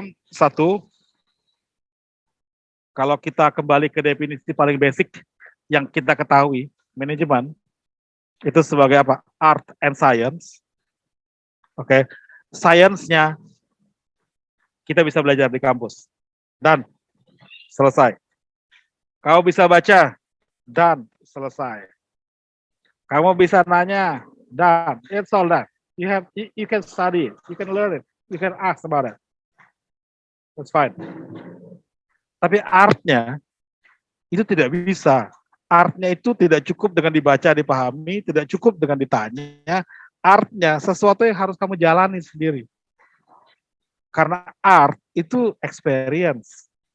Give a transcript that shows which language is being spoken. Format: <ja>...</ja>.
<id>Satu, kalau kita kembali ke definisi paling basic yang kita ketahui, manajemen itu sebagai apa?</id> <en>Art and science.</en> <id>Oke. Science-nya kita bisa belajar di kampus. Dan selesai. Kau bisa baca dan selesai. Kamu bisa nanya dan</id> <en>it's all that. You can study it, you can learn it, you can ask about it. That's fine.</en> <id>Tapi artnya itu tidak bisa. Artnya itu tidak cukup dengan dibaca, dipahami, tidak cukup dengan ditanya. Artnya sesuatu yang harus kamu jalani sendiri. Karena art itu experience.</id>